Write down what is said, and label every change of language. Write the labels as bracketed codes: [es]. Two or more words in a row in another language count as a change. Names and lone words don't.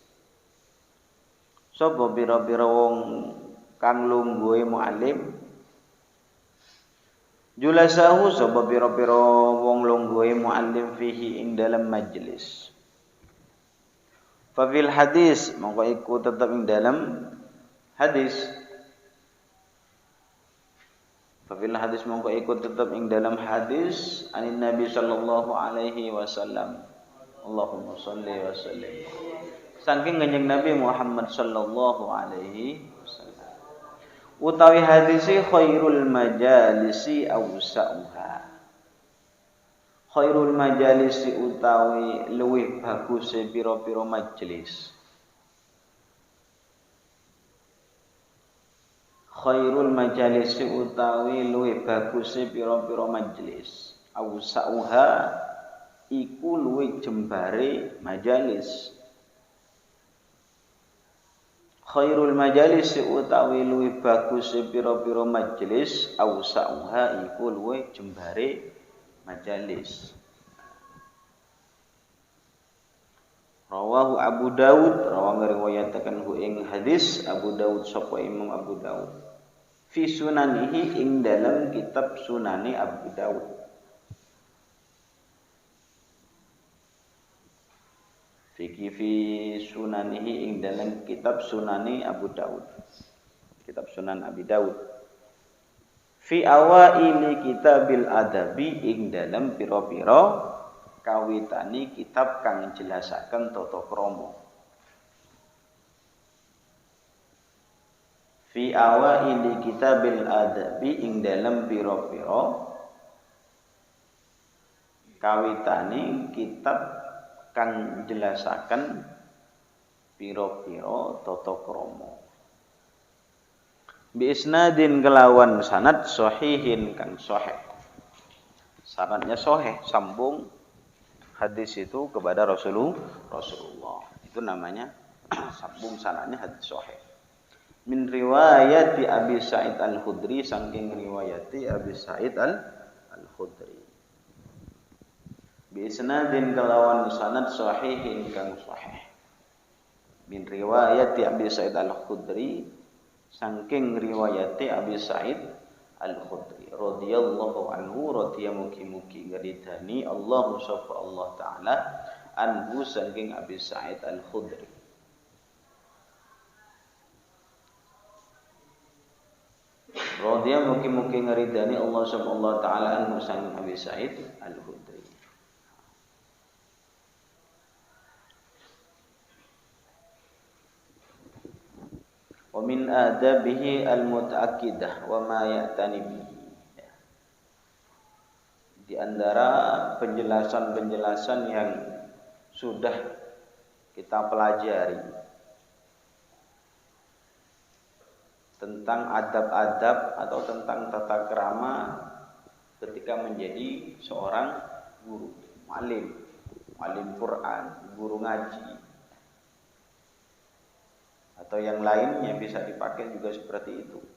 [jv] Sapa pira-pira wong kang lungguhe muallim julasahu sapa pira-pira wong lungguhe muallim fihi ing dalam majelis. [ar] ففي الحديث [jv] mongko iku tetep ing dalam hadis. [ar] ففي الحديث [jv] mongko iku tetep ing dalam hadis [ar] عن النبي صلى الله عليه وسلم. اللهم صل وسلم. [jv] Saking kanjeng Nabi Muhammad [ar] صلى الله عليه وسلم. Utawi حديث خير المجالس أوسعها. خير المجالس [jv] utawi luwih baguse pira-pira majelis. [ar] خير المجالس [jv] utawi luwih baguse pira-pira majelis. Awsa'uha iku luwih jembare majalis. [ar] خير المجالس [jv] utawi luwih bagus pira-pira majelis ausauha iku luwih jembare majalis. Rawahu Abu Dawud, rawa ngriwayataken hu ing hadis Abu Dawud sapa Imam Abu Dawud. [ar] في سننه [jv] ing dalam kitab Sunani Abu Dawud. [ar] في سننه [jv] ing dalam kitab Sunani Abu Dawud. Kitab Sunan Abi Dawud. [ar] في أوائل كتاب الآداب [jv] ing dalam pira-pira kawitani kitab kang jelasaken tata krama. [ar] في أوائل كتاب الآداب [jv] ing dalam pira-pira kawitani kitab kang jelasaken pira-pira tata krama. [ar] بإسناد [jv] kelawan sanad sahihin kang sahih. [id] Sanadnya sahih, sambung hadis itu kepada Rasulullah. Itu namanya sambung sanadnya hadis sahih. [ar] من رواية [jv] Abi Sa'id Al-Khudri, saking riwayati Abi Sa'id Al-Khudri. [ar] بإسناد [jv] kelawan sanad sahihin kang sahih. [ar] من رواية [jv] Abi Sa'id Al-Khudri, saking riwayati Abi Sa'id Al-Khudri [ar] رضي الله عنه, [jv] radhiya mugi-mugi ngridani Allah sapa Allah [ar] تعالى عنه [jv] saking Abi Sa'id Al-Khudri. Radhiya mugi-mugi ngridani Allah sapa Allah [ar] تعالى عنه [jv] saking Abi Sa'id Al-Khudri. [ar] ومن آدابه المتأكدة وما يعتنى به. [id] Di antara penjelasan-penjelasan yang sudah kita pelajari tentang adab-adab atau tentang tata krama ketika menjadi seorang guru, muallim Quran, guru ngaji, atau yang lainnya bisa dipakai juga seperti itu.